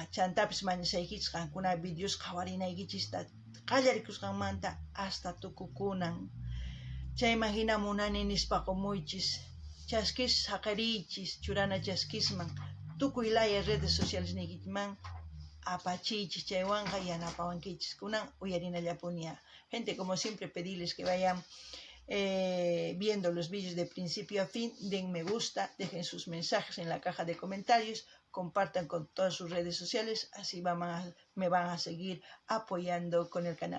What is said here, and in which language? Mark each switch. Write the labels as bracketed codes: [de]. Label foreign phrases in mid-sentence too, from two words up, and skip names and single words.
[qu] Chantapis mañasaykichis qankuna videos qhawarinaykichista qallarikusqanmanta hasta tukukunan. Chayman hina munani nispa qumuychis. chaskis haqarichis churana chaskisman tukuylaya [es] redes sociales [qu] nikiman apachichis chaywanqa yanapawankichis kunan uyarinallapunia. [es] Gente, como siempre, pedirles que vayan viendo los vídeos de principio a fin, den me gusta, dejen sus mensajes en la caja de comentarios, compartan con todas sus redes sociales, así me van a seguir apoyando con el canal.